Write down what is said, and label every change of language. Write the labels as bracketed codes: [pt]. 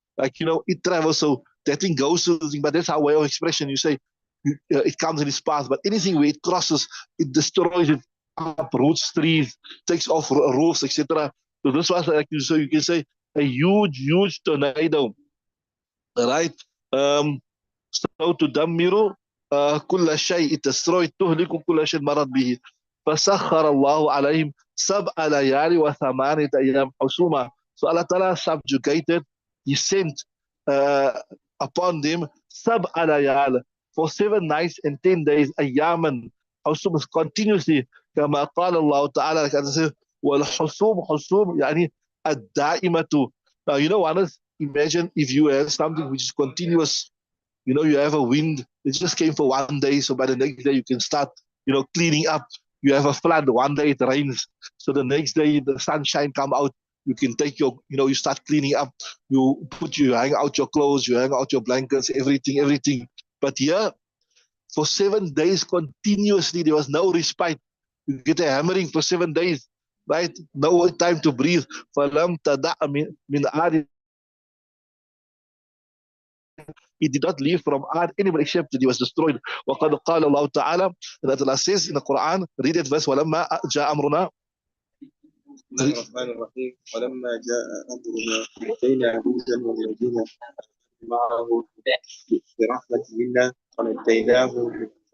[en] It travels. So that thing goes to the thing. But that's our way of expression. You say it comes in its path, but anything where it crosses, it destroys it, uproots trees, takes off roofs, etc. So this was so you can say a huge tornado, right? [ar] So تدمر كل شيء, [en] it destroyed, [ar] تهلك كل شيء مرت به. فسخر الله عليهم 7 ليال و8 أيام حسوما. [en] So Allah Ta'ala subjugated, He sent upon them 7 ليال, for 7 nights and 10 days, [ar] أياما حسوما, [en] continuously. [ar] كما قال الله تعالى, والحسوم حسوم يعني الدائمة. [en] Now, honest, imagine if you have something which is continuous. You have a wind, it just came for 1 day, so by the next day you can start, cleaning up. You have a flood, 1 day it rains, so the next day the sunshine come out, you can take your, you start cleaning up, you hang out your clothes, you hang out your blankets, everything. But here, for 7 days continuously, there was no respite. You get a hammering for 7 days, right? No time to breathe. [ar] فَلَمْ تَدَعْ مِنْ عَادٍ, [en] He did not leave from Ad anybody except that he was destroyed. [ar] وَقَدْ قَالَ اللَّهُ تَعَالَى, [en] that Allah says in the Quran, read it verse, [ar] وَلَمَّا جَاءَ أَمْرُنَا. الرحمن الرحيم. ولما جاء أمرنا نجينا عودا والذين معه برحمة منا ونجيناهم.